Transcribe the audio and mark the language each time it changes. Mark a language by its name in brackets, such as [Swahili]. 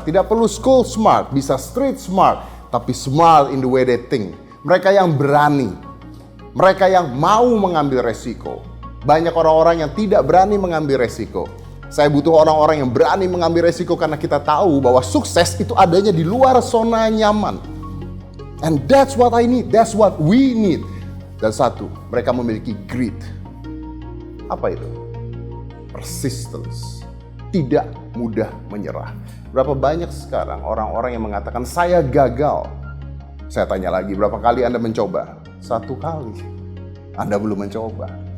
[Indonesian] Tidak perlu [English] school smart, [Indonesian] bisa [English] street smart, [Indonesian] tapi [English] smart in the way they think. [Indonesian] Mereka yang berani. Mereka yang mau mengambil resiko. Banyak orang-orang yang tidak berani mengambil resiko. Saya butuh orang-orang yang berani mengambil resiko karena kita tahu bahwa sukses itu adanya di luar zona nyaman. [English] And that's what I need, that's what we need. [Indonesian] Dan satu, mereka memiliki grit. Apa itu? Persistence. Tidak mudah menyerah. Berapa banyak sekarang orang-orang yang mengatakan saya gagal. Saya tanya lagi, berapa kali Anda mencoba? 1 kali. Anda belum mencoba.